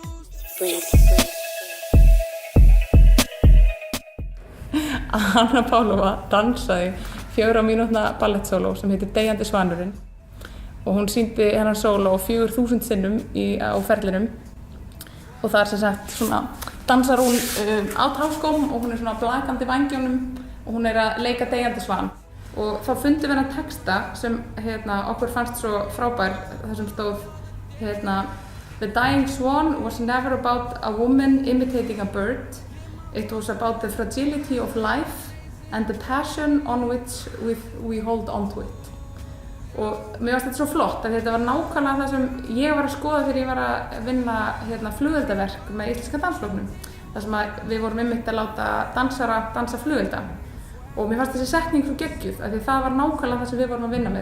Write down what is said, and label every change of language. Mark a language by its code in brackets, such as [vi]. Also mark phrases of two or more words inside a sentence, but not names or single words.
[is] Anna Pálova dansaði 4 mínútna ballettsóló sem heitir Deyjandi svanurinn og hún sýndi hennar sóló 4000 sinnum á ferlinum. Og það er sem sagt svona, dansar hún á táskóm og hún er svona blakandi vængjónum og hún er að leika deyjandi svan. Og þá fundum við hennar texta sem okkur fannst svo frábær, þar sem stóð [en] The dying swan was never about a woman imitating a bird. It was about the fragility of life and the passion on which we hold on to it. [is] Og mér fannst þetta svo flott að þetta var nákvæmlega það sem ég var að skoða þegar ég var að vinna flugeldaverk með Íslenska dansflokknum. Þar sem við vorum einmitt að láta dansara dansa flugelda. Og mér fannst þessi setning svo geggjuð af því það var nákvæmlega það sem við vorum að vinna með.